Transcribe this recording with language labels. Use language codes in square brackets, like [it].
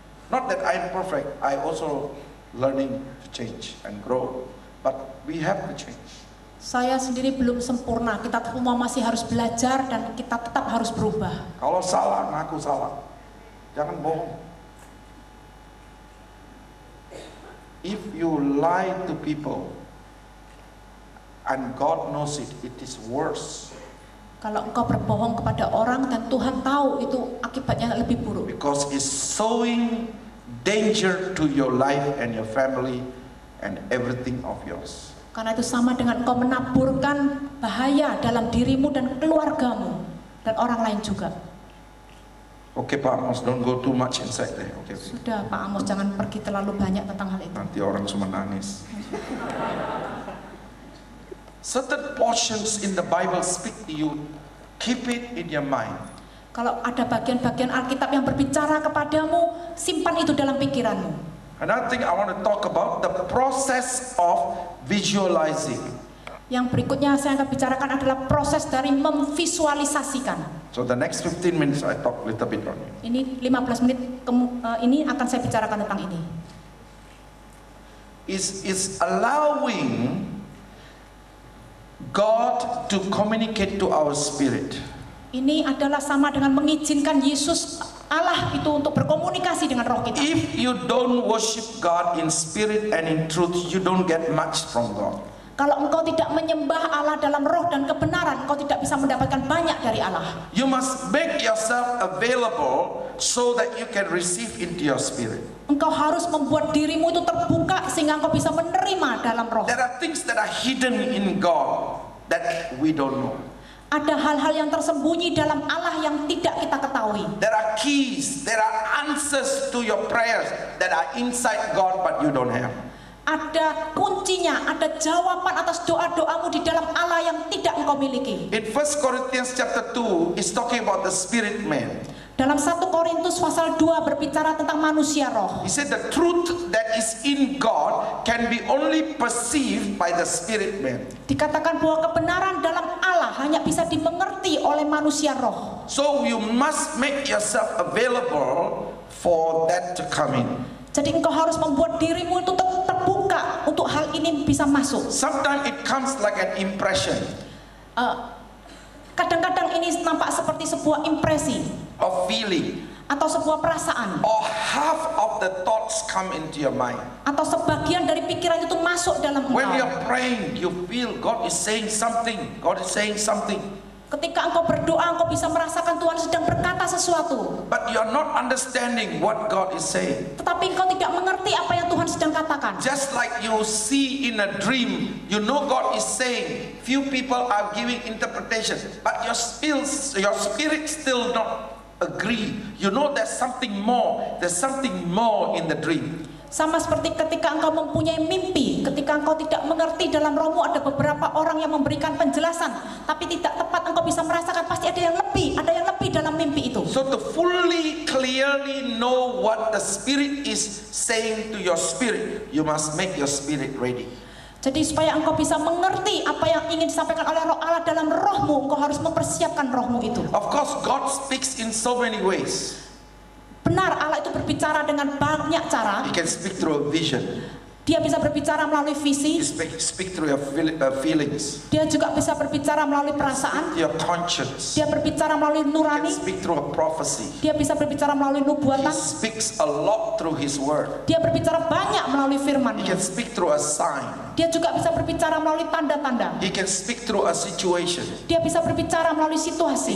[en] Not that I'm perfect, I also learning to change and grow. But we have to change. [id] Saya sendiri belum sempurna. Kita semua masih harus belajar dan kita tetap harus berubah. Kalau salah, ngaku salah. Jangan bohong. [en] If you lie to people and God knows it, it is worse. [id] Kalau engkau berbohong kepada orang dan Tuhan tahu, itu akibatnya lebih buruk. [en] Because it's sowing danger to your life and your family and everything of yours. [id] Karena itu sama dengan engkau menaburkan bahaya dalam dirimu dan keluargamu dan orang lain juga. [en] Okay, Pak Amos, don't go too much inside there. Okay. [id] Sudah Pak Amos, jangan pergi terlalu banyak tentang hal itu. Nanti orang semua nangis. [en] Certain portions in the Bible speak to you. Keep it in your mind. [id] Kalau ada bagian-bagian Alkitab yang berbicara kepadamu, simpan itu dalam pikiranmu. [en] Another thing I want to talk about, the process of visualizing. [id] Yang berikutnya saya akan bicarakan adalah proses dari memvisualisasikan. [en] So the next 15 minutes I talk a little bit on it. [id] Ini 15 menit ini akan saya bicarakan tentang ini. [en] Is allowing God to communicate to our spirit. [id] Ini adalah sama dengan mengizinkan Yesus Allah itu untuk berkomunikasi dengan roh kita. [en] If you don't worship God in spirit and in truth, you don't get much from God. [id] Kalau engkau tidak menyembah Allah dalam roh dan kebenaran, engkau tidak bisa mendapatkan banyak dari Allah. [en] You must make yourself available so that you can receive into your spirit. [id] Engkau harus membuat dirimu itu terbuka sehingga engkau bisa menerima dalam roh. [en] There are things that are hidden in God that we don't know. [id] Ada hal-hal yang tersembunyi dalam Allah yang tidak kita ketahui. [en] There are keys, there are answers to your prayers that are inside God but you don't have. [id] Ada kuncinya, ada jawaban atas doa-doamu di dalam Allah yang tidak engkau miliki. [en] In 1 Corinthians chapter 2 is talking about the spirit man. [id] Dalam 1 Korintus pasal 2 berbicara tentang manusia roh. [en] He said the truth that is in God can be only perceived by the spirit man. [id] Dikatakan bahwa kebenaran dalam Allah hanya bisa dimengerti oleh manusia roh. [en] So you must make yourself available for that to come in. [id] Jadi engkau harus membuat dirimu itu terbuka untuk hal ini bisa masuk. [en] Sometimes it comes like an impression [id] Kadang-kadang ini nampak seperti sebuah impresi [en] of feeling, [id] atau sebuah perasaan, [en] or half of the thoughts come into your mind. [id] atau sebagian dari pikiran itu masuk dalam [en] When [id] engkau. [en] you're praying, you feel God is saying something. God is saying something. [id] Ketika engkau berdoa, engkau bisa merasakan Tuhan sedang berkata sesuatu, [en] But you're not understanding what God is saying. [id] tetapi engkau tidak mengerti apa yang Tuhan sedang katakan. [en] Just like you see in a dream, you know God is saying. Few people are giving interpretation, but your spirit still not agree. You know there's something more. There's something more in the dream. [id] Sama seperti ketika engkau mempunyai mimpi, ketika engkau tidak mengerti dalam rohmu, ada beberapa orang yang memberikan penjelasan, tapi tidak tepat, engkau bisa merasakan pasti ada yang lebih dalam mimpi itu. [en] So to fully, clearly know what the Spirit is saying to your spirit, you must make your spirit ready. [id] Jadi supaya engkau bisa mengerti apa yang ingin disampaikan oleh Roh Allah dalam rohmu, engkau harus mempersiapkan rohmu itu. [en] Of course, God speaks in so many ways. [id] Benar, Allah itu berbicara dengan banyak cara. [en] He can speak through a vision. [id] Dia bisa berbicara melalui [en] He [id] visi. [en] speak through your feelings, [id] Dia juga bisa berbicara melalui perasaan. [en] your conscience. [id] Dia berbicara melalui [en] He can [id] nurani. [en] speak through a prophecy. [id] Dia bisa berbicara melalui [en] He [id] nubuatan. [en] speaks a lot through His word. [id] Dia berbicara banyak melalui [en] He [id] firman-Nya. [en] can speak through a sign. [id] Dia juga bisa berbicara melalui tanda-tanda. [en] He can speak through a situation. [id] Dia bisa berbicara melalui [en] He [id] situasi.